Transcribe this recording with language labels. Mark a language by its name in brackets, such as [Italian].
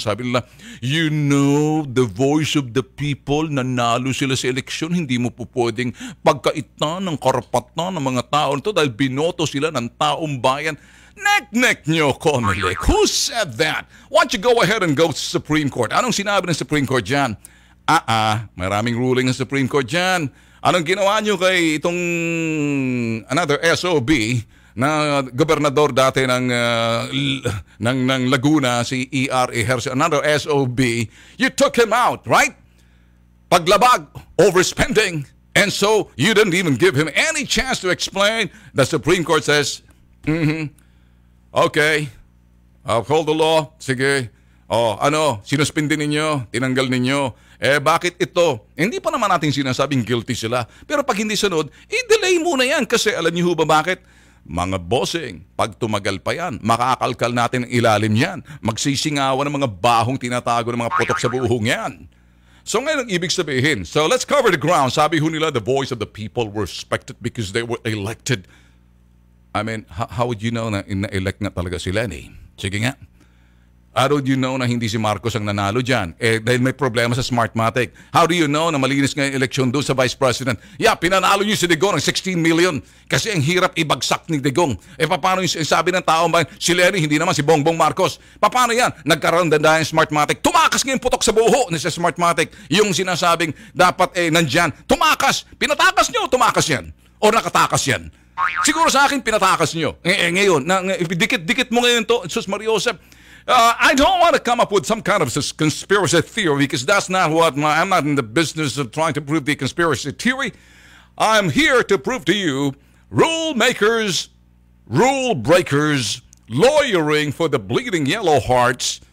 [Filipino] Sabi nila, [English] you know, the voice of the people, [Filipino] nanalo sila sa eleksyon, hindi mo po pwedeng pagkaitan ng karapatan ng mga tao nito dahil binoto sila ng taong bayan. Nek-nek nyo, COMELEC. [English] Who said that? Why don't you go ahead and go to Supreme Court? [Filipino] Anong sinabi ng Supreme Court dyan? Maraming ruling ng Supreme Court dyan. Anong ginawa nyo kay itong another SOB na gobernador dati ng Laguna, si E.R. [English] Ejercito, another SOB, you took him out, right? Paglabag, overspending, and so you didn't even give him any chance to explain. The Supreme Court says, okay, uphold the law, [Filipino] sige. Sinuspindi ninyo, tinanggal ninyo. Bakit ito? Hindi pa naman natin sinasabing guilty sila. Pero pag hindi sunod, i-delay muna yan. Kasi alam niyo ba bakit? Mga bossing, pag tumagal pa yan, makakalkal natin ang ilalim yan. Magsisingawan ng mga bahong tinatago ng mga putok sa buhong yan. So ngayon ang ibig sabihin. [English] So let's cover the ground. [Filipino] Sabi ho nila, [English] the voice of the people were respected because they were elected. I mean, how would you know [Filipino] na na-elect nga talaga si Leni? Sige nga. [English] How do you know [Filipino] na hindi si Marcos ang nanalo dyan? Dahil may problema sa Smartmatic. [English] How do you know [Filipino] na malinis nga yung eleksyon doon sa Vice President? Pinanalo niyo si Digong ng 16 million kasi ang hirap ibagsak ni Digong. Paano yung sabi ng tao ba, si Leni, hindi naman si Bongbong Marcos. Paano yan? Nagkaroon din dahil Smartmatic. Tumakas nga yung putok sa buho ni sa Smartmatic. Yung sinasabing dapat nandyan. Tumakas. Pinatakas niyo, tumakas yan. O nakatakas yan. Siguro sa akin, pinatakas niyo. Ngayon, dikit-dikit mo ngayon to, Sus Mariosep. [English] I don't want to come up with some kind of conspiracy theory because that's not what I'm not in the business of trying to prove the conspiracy theory. I'm here to prove to you rule makers, rule breakers, lawyering for the bleeding yellow hearts.